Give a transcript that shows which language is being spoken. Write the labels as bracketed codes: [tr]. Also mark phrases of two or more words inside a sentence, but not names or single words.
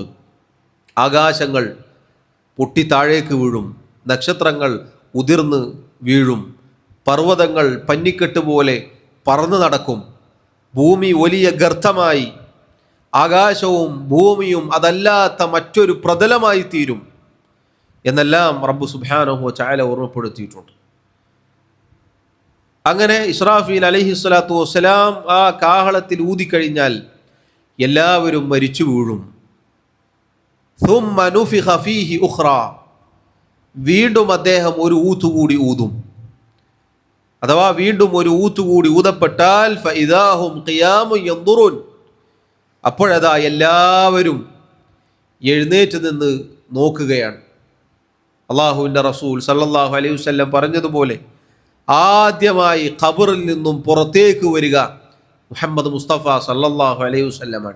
[ml] ആകാശങ്ങൾ പൊട്ടി താഴേക്ക് വീഴും, നക്ഷത്രങ്ങൾ ഉതിർന്ന് വീഴും, പർവ്വതങ്ങൾ പന്നിക്കെട്ട് പോലെ പറന്നു നടക്കും, ഭൂമി വലിയ ഗർത്തമായി, ആകാശവും ഭൂമിയും അതല്ലാത്ത മറ്റൊരു പ്രതലമായി തീരും എന്നെല്ലാം [ar] ربّ سبحانه وتعالى [ml] ഓർമ്മപ്പെടുത്തിയിട്ടുണ്ട്. അങ്ങനെ ഇസ്രാഫീൽ [ar] عليه الصلاة والسلام [ml] ആ കാഹളത്തിൽ ഊതിക്കഴിഞ്ഞാൽ എല്ലാവരും മരിച്ചു വീഴും. [ar] ثُمَّ نُفِخَ فِيهِ أُخْرَى. [ml] വീണ്ടും അദ്ദേഹം ഒരു ഊത്തുകൂടി ഊതും. അഥവാ വീണ്ടും ഒരു ഊത്തുകൂടി ഊതപ്പെട്ടാൽ [ar] فَإِذَا هُمْ قِيَامٌ يَنْظُرُونَ. [ml] അപ്പോഴതാ എല്ലാവരും എഴുന്നേറ്റ് നിന്ന് നോക്കുകയാണ്. അള്ളാഹുവിൻ്റെ റസൂൽ [ar] صلى الله عليه وسلم [ml] പറഞ്ഞതുപോലെ ആദ്യമായി ഖബറിൽ നിന്നും പുറത്തേക്ക് വരിക മുഹമ്മദ് മുസ്തഫ [ar] صلى الله عليه وسلم.